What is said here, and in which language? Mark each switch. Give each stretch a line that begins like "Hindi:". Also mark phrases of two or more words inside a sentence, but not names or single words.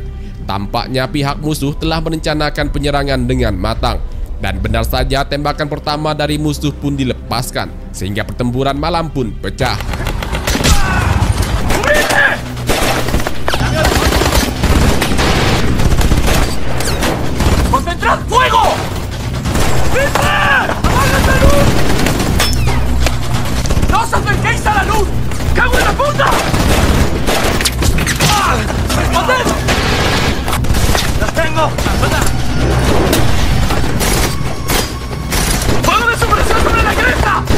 Indonesian: Tampaknya pihak musuh telah merencanakan penyerangan dengan matang. Dan benar saja tembakan pertama dari musuh pun dilepaskan, sehingga pertempuran malam pun pecah.
Spanish: ¡Concentrad fuego! ¡Hitler! ¡Apagad la luz! ¡No os acerquéis a la luz! ¡Cago en la puta! ¡Responded! ¡Los tengo! ¡Fuego de supresión sobre la cresta!